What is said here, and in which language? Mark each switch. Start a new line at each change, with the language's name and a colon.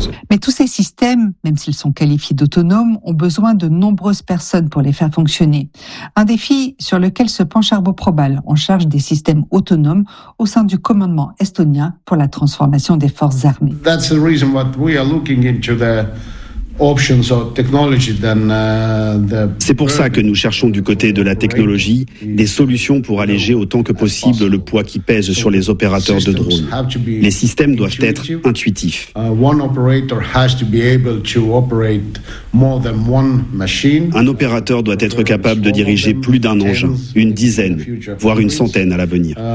French: Mais tous ces systèmes, même s'ils sont qualifiés d'autonomes, ont besoin de nombreuses personnes pour les faire fonctionner. Un défi sur lequel se penche Arbo Probal, en charge des systèmes autonomes au sein du commandement estonien pour la transformation des forces armées.
English: That's the reason what we are looking into the options or technology than the.
French: C'est pour ça que nous cherchons du côté de la technologie des solutions pour alléger autant que possible le poids qui pèse sur les opérateurs de drones. Les systèmes doivent être intuitifs.
English: One operator has to be able to operate more than one machine.
French: Un opérateur doit être capable de diriger plus d'un engin, une dizaine, voire une centaine à l'avenir.